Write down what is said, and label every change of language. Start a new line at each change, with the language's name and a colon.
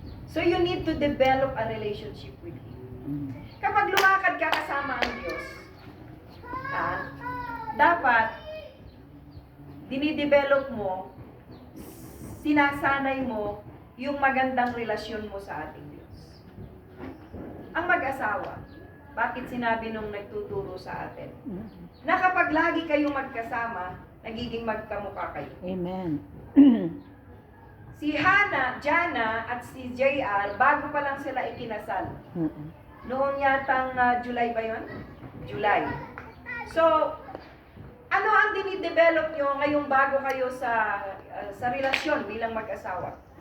English: So you need to develop a relationship with Him. Mm.
Filipino: Kapag lumakad ka kasama ang Diyos, dapat dinidevelop mo, sinasanay mo yung magandang relasyon mo sa ating Diyos. Ang mag-asawa, bakit sinabi nung nagtuturo sa atin, na kapag lagi kayong magkasama, nagiging magkamukha kayo. Amen. Si Jana at si JR, bago pa lang sila ikinasal. Mm. Noong yatang July ba yun? July. So, ano ang dinidevelop nyo ngayong bago kayo sa relasyon bilang mag-asawa?